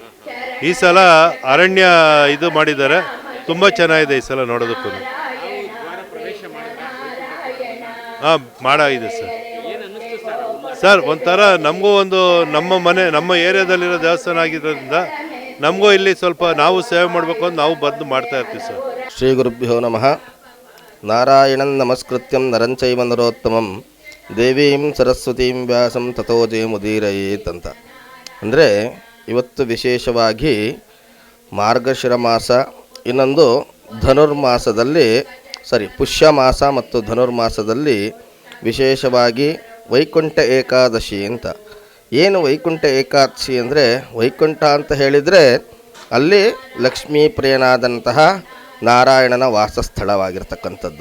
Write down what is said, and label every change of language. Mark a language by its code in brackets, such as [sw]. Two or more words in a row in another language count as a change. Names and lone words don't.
[kn] ಈ ಸಲ ಅರಣ್ಯ ಇದು ಮಾಡಿದ್ದಾರೆ, ತುಂಬ ಚೆನ್ನಾಗಿದೆ ಈ ಸಲ ನೋಡೋದಕ್ಕೂ. ದ್ವಾರ ಪ್ರವೇಶ ಮಾಡಿದ್ರೆ ಹಾಂ, ಮಾಡಾಗಿದೆ ಸರ್. ಏನು ಅನ್ನಿಸ್ತು ಸರ್? ಸರ್, ಒಂಥರ ನಮಗೂ ಒಂದು ನಮ್ಮ ಏರಿಯಾದಲ್ಲಿರೋ ದೇವಸ್ಥಾನ ಆಗಿರೋದ್ರಿಂದ ನಮಗೂ ಇಲ್ಲಿ ಸ್ವಲ್ಪ ನಾವು ಸೇವೆ ಮಾಡಬೇಕು ಅಂತ ನಾವು ಬಂದು ಮಾಡ್ತಾ ಇರ್ತೀವಿ ಸರ್. [sa] ಶ್ರೀ ಗುರುಭ್ಯೋ ನಮಃ. ನಾರಾಯಣಂ ನಮಸ್ಕೃತ್ಯಂ ನರಂಚೈವ ನರೋತ್ತಮಂ ದೇವೀಂ ಸರಸ್ವತೀಂ ವ್ಯಾಸಂ ತಥೋ ಜಯಮುದೀರಯೇತ್ ಅಂತ. [kn] ಅಂದರೆ ಇವತ್ತು ವಿಶೇಷವಾಗಿ ಮಾರ್ಗಶಿರ ಮಾಸ, ಇನ್ನೊಂದು ಧನುರ್ಮಾಸದಲ್ಲಿ ಪುಷ್ಯ ಮಾಸ ಮತ್ತು ಧನುರ್ಮಾಸದಲ್ಲಿ ವಿಶೇಷವಾಗಿ ವೈಕುಂಠ ಏಕಾದಶಿ ಅಂತ. ಏನು ವೈಕುಂಠ ಏಕಾದಶಿ ಅಂದರೆ, ವೈಕುಂಠ ಅಂತ ಹೇಳಿದರೆ ಅಲ್ಲಿ ಲಕ್ಷ್ಮೀ ಪ್ರಿಯನಾದಂತಹ ನಾರಾಯಣನ ವಾಸಸ್ಥಳವಾಗಿರ್ತಕ್ಕಂಥದ್ದು.